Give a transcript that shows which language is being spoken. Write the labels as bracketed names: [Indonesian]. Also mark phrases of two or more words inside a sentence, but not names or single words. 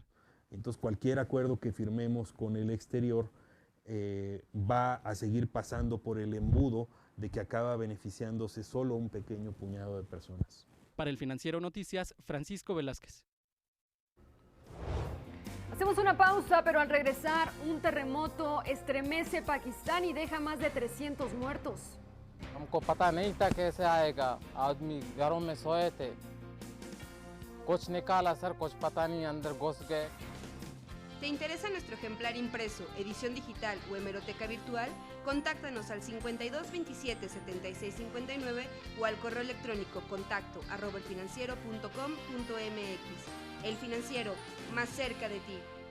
[Spanish] Entonces, cualquier acuerdo que firmemos con el exterior va a seguir pasando por el embudo de que acaba beneficiándose solo un pequeño puñado de personas. Para el Financiero Noticias, Francisco Velázquez. Hacemos una pausa, pero al regresar, un terremoto estremece Pakistán y deja más de 300 muertos. [Urdu] ہم کو پتا نہیں تھا کیسے آئے گا، آدمی گھروں میں سوئے تھے، کچھ نکالا سر، کچھ پتا نہیں، اندر گھس گئے. [Spanish] ¿Te interesa nuestro ejemplar impreso, edición digital o hemeroteca virtual? Contáctanos al 52 27 76 59 o al correo electrónico contacto@elfinanciero.com.mx. El Financiero, más cerca de ti.